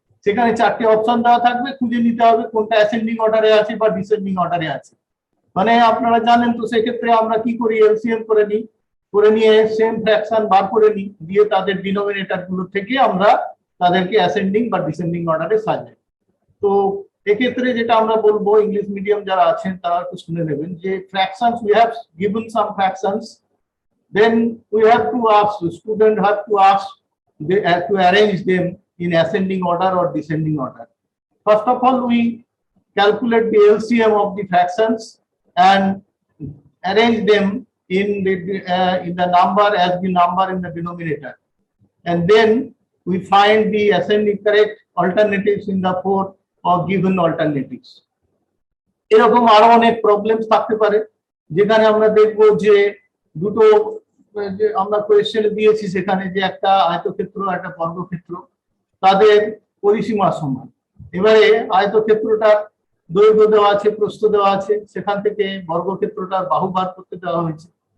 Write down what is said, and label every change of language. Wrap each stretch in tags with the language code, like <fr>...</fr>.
<bn>সেখানে 4টে অপশন দেওয়া থাকবে, খুঁজে নিতে হবে কোনটা অ্যাসেন্ডিং অর্ডারে আছে বা ডিসেন্ডিং অর্ডারে আছে। মানে আপনারা জানেন তো, সেক্ষেত্রে আমরা কি করি, এলসিএম করে নিই, করে নিয়ে সেম ফ্র্যাকশন বার করে নিই, দিয়ে তাদের ডিনোমিনেটর গুলো থেকে আমরা তাদেরকে অ্যাসেন্ডিং বা ডিসেন্ডিং অর্ডারে সাজাই। তো এক্ষেত্রে যেটা আমরা বলবো, ইংলিশ মিডিয়াম যারা আছেন তারা একটু শুনে নেবেন যে</bn> <en>Fractions, we have given some fractions, then we have to ask, the student have to ask, they have to arrange them in ascending order or descending order. First of all, we calculate the LCM of the fractions and arrange them in the number as the number in the denominator, and then we find the ascending correct alternatives in the 4 or given alternatives.</en> <bn>এরকম আরো অনেক problems থাকতে পারে, যেখানে আমরা দেখবো যে দুটো যে আমরা কোয়েশ্চেনে দিয়েছি সেখানে যে একটা আয়তক্ষেত্র একটা বর্গক্ষেত্র, তাদের পরিসীমা সমান। এবারে আয়তক্ষেত্রটার দৈর্ঘ্য দেওয়া আছে, প্রস্থ দেওয়া আছে, সেখান থেকে বর্গক্ষেত্রটার বাহু বার করতে দেওয়া হয়েছে।</bn>